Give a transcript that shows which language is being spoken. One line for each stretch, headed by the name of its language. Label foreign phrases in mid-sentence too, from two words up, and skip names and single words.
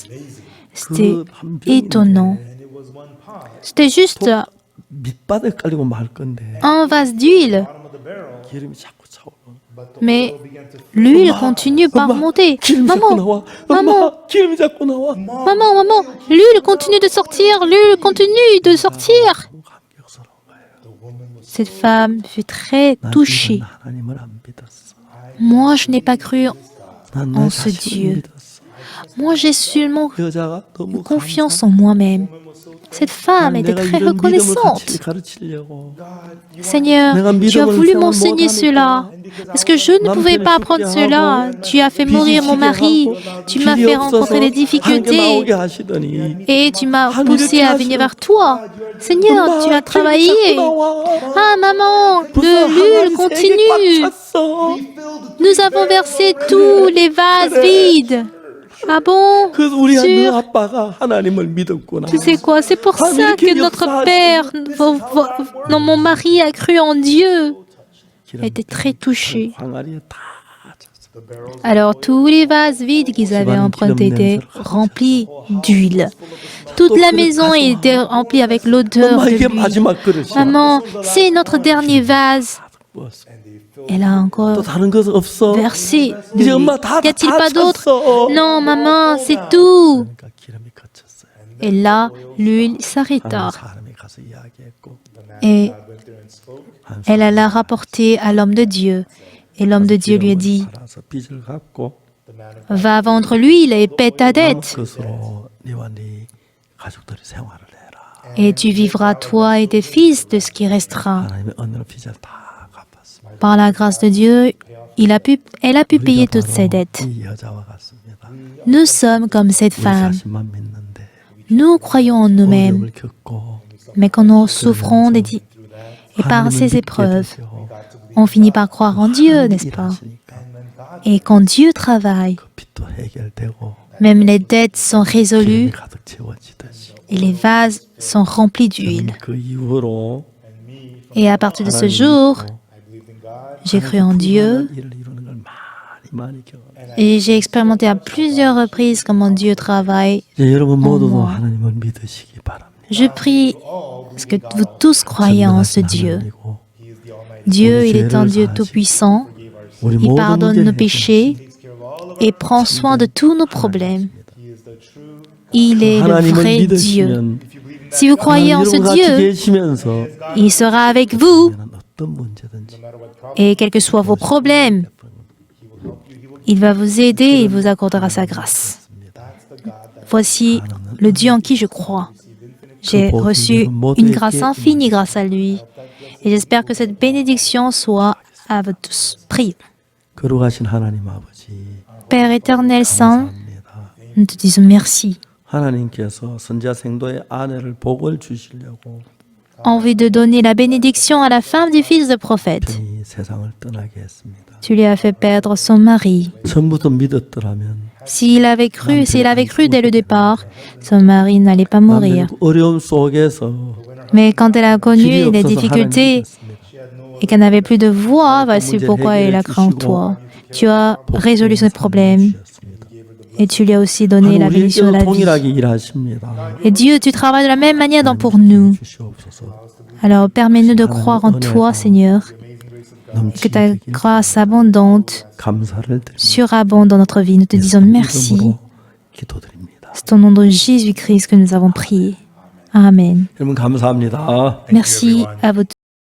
French: C'était
Korean: 그 한 병인데
French: étonnant. C'était juste
Korean: 밑바닥에 깔리고 말 건데
French: un vase d'huile,
Korean: 기름이 자꾸 차오르고
French: mais l'huile continue par monter.
Korean: 기름이 자꾸
French: Maman,
Korean: 나와.
French: maman,
Korean: 엄마 기름이 자꾸 나와.
French: maman, l'huile continue de sortir, l'huile continue de sortir.
Korean: 감격스러운 거예요.
French: Cette femme fut très
Korean: 난
French: touchée.
Korean: 하나님을 안 믿었어.
French: Moi, je n'ai pas cru
Korean: 난
French: en
Korean: 내
French: ce
Korean: 자신을
French: Dieu.
Korean: 믿었어.
French: Moi, j'ai seulement
Korean: 여자가 너무
French: confiance en moi-même. Cette femme était
Korean: 내가
French: très
Korean: 이런 믿음을
French: reconnaissante.
Korean: 같이 가르치려고
French: Seigneur, tu as voulu m'enseigner cela, parce que je ne pouvais pas apprendre cela. Tu as fait mourir mon mari, tu m'as fait rencontrer des difficultés
Korean: 나오게 하시더니
French: et tu m'as poussé à venir vers toi. Seigneur, tu as travaillé. Ah maman, de l'huile continue. Nous avons versé tous les vases vides. Ah bon?
Korean: 그 우리 너
French: Sûr.
Korean: 아빠가 하나님을 믿었구나.
French: Tu sais quoi? C'est pour ça que notre père, non, mon mari a cru en Dieu. Elle était très touchée.
Korean: 항아리에 다 찼어.
French: Alors tous les vases vides qu'ils avaient empruntés étaient remplis d'huile. Toute la maison était remplie avec l'odeur
Korean: 엄마
French: de
Korean: 이게
French: l'huile.
Korean: 마지막 그릇이야.
French: Maman, c'est notre dernier vase.
Korean: 부었어.
French: Elle a
Korean: 또
French: encore
Korean: 다른 것 없어?
French: versé de
Korean: 이제
French: l'huile.
Korean: 엄마 다
French: Y a-t-il pas d'autre?
Korean: 찼어.
French: Non, maman, c'est tout.
Korean: 그러니까 기름이 거쳤어요.
French: Et là, l'huile s'arrêta.
Korean: 사람이 가서 이야기했고
French: Et elle alla rapporter à l'homme de Dieu. Et l'homme de Dieu lui a dit,
Korean: 팔아서 빚을 갚고
French: va vendre l'huile et paie ta
Korean: 남은
French: dette.
Korean: 것으로 네와 네 가족들이 생활을 해라.
French: Et tu vivras, toi et tes fils, de ce qui restera.
Korean: 하나님의 은혜로 빚을 다 갚았습니다.
French: Par la grâce de Dieu, elle a pu payer toutes ses dettes.
Korean: 이 여자와 같습니다.
French: Nous sommes comme cette
Korean: 우리
French: femme.
Korean: 자신만 믿는데
French: Nous croyons en nous-mêmes,
Korean: 어려움을 겪고
French: mais quand nous souffrons et par ces épreuves, on finit par croire en Dieu, n'est-ce pas? Et quand Dieu travaille,
Korean: 그 빚도 해결되고
French: même les dettes sont résolues
Korean: 기름이 가득 채워지듯이
French: et les vases sont remplis d'huile.
Korean: 그 이후로
French: Et à partir de ce jour, j'ai cru en Dieu
Korean: 일을 이루는 걸 많이 경험해요.
French: et j'ai expérimenté à plusieurs reprises comment Dieu travaille.
Korean: 이제 여러분 모두도
French: moi.
Korean: 하나님을 믿으시기 바랍니다.
French: Je prie parce que vous tous croyez en ce Dieu.
Korean: 하나님이고
French: Dieu, il est un Dieu tout-puissant.
Korean: 우리
French: Il
Korean: 모든
French: pardonne
Korean: 문제를
French: nos péchés et prend soin de tous nos problèmes. Il est le
Korean: 하나님을
French: vrai Dieu.
Korean: 믿으시면
French: Si vous croyez en ce
Korean: 하나님 같이
French: Dieu,
Korean: 계시면서
French: il sera avec vous.
Korean: 어떤 문제든지
French: Et quels que soient vos problèmes, il va vous aider et vous accordera sa grâce. Voici le Dieu en qui je crois. J'ai reçu une grâce infinie grâce à lui. Et j'espère que cette bénédiction soit à vous tous. Prions.
Korean: 거룩하신 하나님 아버지
French: Père éternel saint,
Korean: 감사합니다.
French: nous te disons merci.
Korean: 하나님께서 선자 생도의 아내를 복을 주시려고
French: Envie de donner la bénédiction à la femme du fils de prophète.
Korean: 이 세상을 떠나게 했습니다.
French: Tu lui as fait perdre son mari.
Korean: 처음부터 믿었더라면
French: S'il avait cru dès le départ, son mari n'allait pas mourir.
Korean: 어려움 속에서
French: Mais quand elle a connu
Korean: 길이
French: les
Korean: 없어서
French: difficultés
Korean: 하나님
French: et qu'elle n'avait plus de voix, voici pourquoi elle a cru en toi. Tu as résolu ses problèmes et tu lui as aussi donné la bénédiction de la vie.
Korean: 동일하게 일하십니다.
French: Et Dieu, tu travailles de la même manière pour nous.
Korean: 주시옵소서.
French: Alors permets-nous de croire en toi, Seigneur, et que ta grâce abondante
Korean: 감사를 드립니다.
French: surabonde dans notre vie. Nous te disons merci.
Korean: 이름으로 기도드립니다.
French: C'est au nom de Jésus-Christ que nous avons prié. Amen.
Korean: 여러분 감사합니다.
French: Merci à vous tous.